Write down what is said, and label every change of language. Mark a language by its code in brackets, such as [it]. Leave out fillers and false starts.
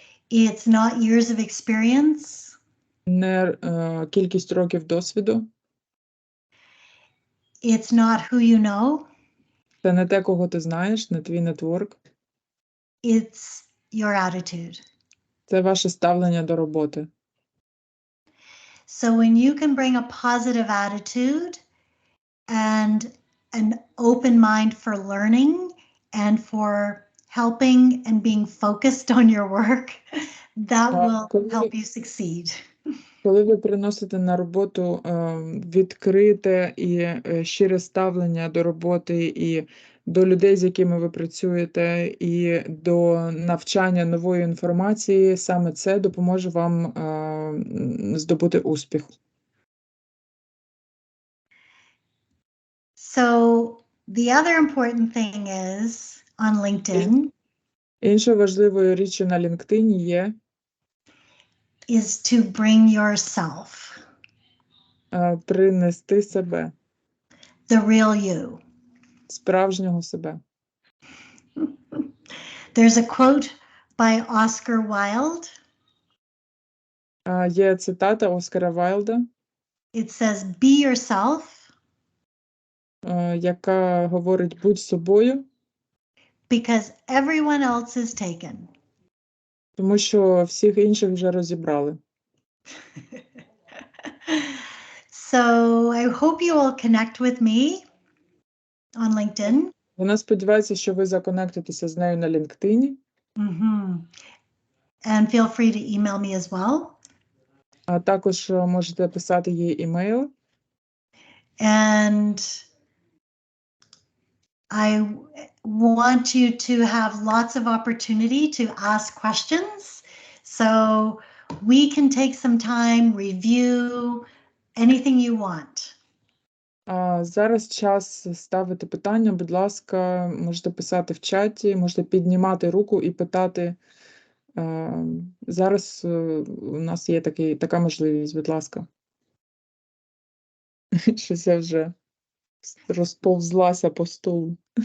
[en] It's not years of experience. [uk] не кількість років досвіду. [en] It's not who you know. [uk] Це не те, кого ти знаєш, не твій нетворк. [en] It's your attitude. [uk] Це ваше ставлення до роботи. [en] So when you can bring a positive attitude and an open mind for learning and for helping and being focused on your work, that will help you succeed. [uk] Коли ви приносите на роботу відкрите і щире ставлення до роботи і до людей, з якими ви працюєте, і до навчання нової інформації, саме це допоможе вам здобути успіх. [en] So the other important thing is on LinkedIn [uk] Іншою важливою річчю на LinkedIn є [en] is to bring yourself, [uk] принести себе, [en] the real you. [uk] справжнього себе. [en] There's a quote by Oscar Wilde. [uk] Є цитата Оскара Вайлда, [en] It says, be yourself [uk] яка говорить «будь собою», [en] because everyone else is taken. [uk] тому що всіх інших вже розібрали. [en] So I hope you will connect with me on LinkedIn. [uk] Вона сподівається, що ви законектитеся з нею на LinkedIn. [en] And feel free to email me as well. [uk] А також можете писати їй імейл. [en] And I want you to have lots of opportunity to ask questions. So we can take some time, review anything you want. [uk] Зараз час ставити питання. Будь ласка, можете писати в чаті, можете піднімати руку і питати. Зараз у нас є така можливість, будь ласка. Щось я вже розповзлася по столу.